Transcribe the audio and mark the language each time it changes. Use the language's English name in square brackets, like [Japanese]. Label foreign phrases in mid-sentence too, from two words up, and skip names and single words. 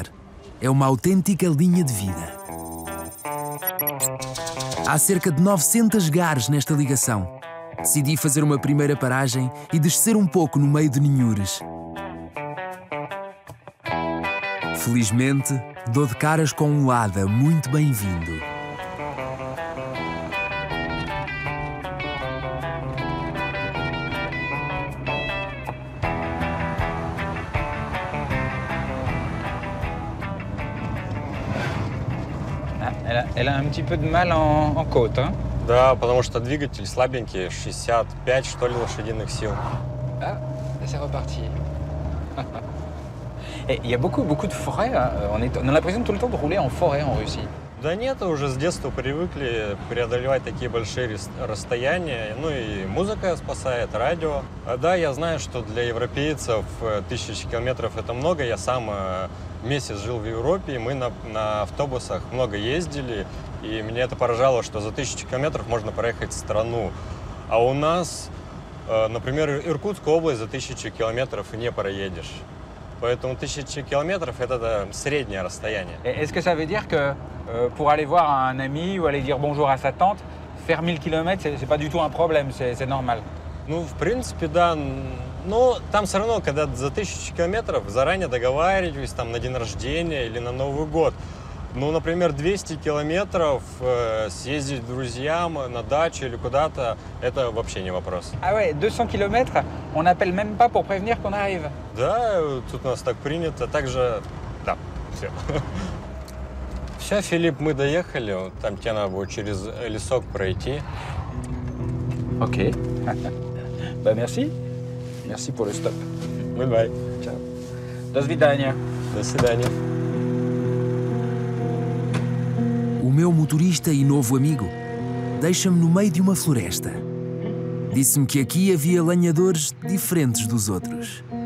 [Portuguese] É uma autêntica linha de vida. Há cerca de 900 gares nesta ligação. Decidi fazer uma primeira paragem e descer um pouco no meio de ninhures. Felizmente, dou de caras com um Lada muito bem-vindo. [French] Elle a un petit peu de mal en côte, hein? [Russian] Да, потому что двигатель слабенький, 65, что ли, лошадиных сил. [French] Ah, c'est reparti. Et il y a beaucoup de forêts. Hein. On a l'impression tout le temps de rouler en forêt en Russie. [Russian] Да нет, уже с детства привыкли преодолевать такие большие расстояния. Ну и музыка спасает, радио. Да, я знаю, что для европейцев 1000 километров это много. Я сам месяц жил в Европе, и мы на автобусах много ездили. И меня это поражало, что за 1000 километров можно проехать страну. А у нас, например, Иркутскую область за 1000 километров не проедешь. Поэтому 1000 километров – это среднее расстояние. [French] Est-ce que ça veut dire que pour aller voir un ami ou aller dire bonjour à sa tante, faire 1000 km, c'est pas du tout un problème, c'est normal? [Russian] Ну, в принципе, да. Но там все равно, когда за 1000 километров заранее договаривались там, на день рождения или на Новый год. Ну, например, 200 километров съездить к друзьям на дачу или куда-то, это вообще не вопрос. [French] Ah ouais, 200 km, on n'appelle même pas pour prévenir qu'on arrive. [Russian] Да, тут у нас так принято. Также, да, все. Все, Филипп, мы доехали. Там тебе надо будет через лесок пройти. [French] Ok. Bah merci. Merci pour le stop. Bye-bye. Ciao. [Russian] До свидания. До свидания. [Portuguese] O meu motorista e novo amigo deixa-me no meio de uma floresta. Disse-me que aqui havia lenhadores diferentes dos outros.